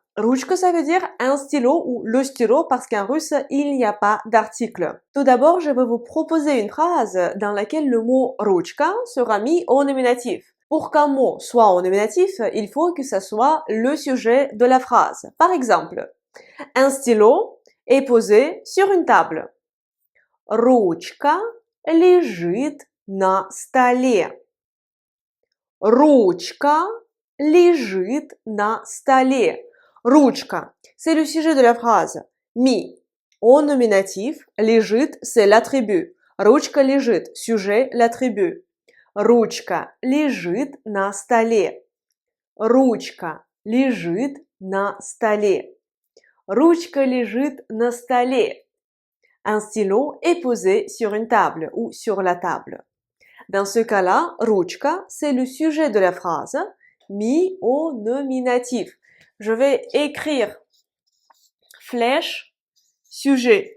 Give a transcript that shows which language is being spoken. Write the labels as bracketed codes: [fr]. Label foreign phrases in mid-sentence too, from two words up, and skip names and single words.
[ru] Ручка, [fr] ça veut dire un stylo ou le stylo parce qu'en russe, il n'y a pas d'article. Tout d'abord, je vais vous proposer une phrase dans laquelle le mot ручка sera mis au nominatif. Pour qu'un mot soit au nominatif, il faut que ça soit le sujet de la phrase. Par exemple, un stylo est posé sur une table. [ru] Ручка лежит на столе. Ручка лежит на столе. Ручка, [fr] c'est le sujet de la phrase. Mis au nominatif, лежит, c'est l'attribut. [ru] Ручка лежит, [fr] sujet, l'attribut. [ru] Ручка лежит на столе. Ручка лежит на столе. Ручка лежит на столе. [fr] Un stylo est posé sur une table ou sur la table. Dans ce cas-là, ручка, c'est le sujet de la phrase, mis au nominatif. Je vais écrire flèche, sujet.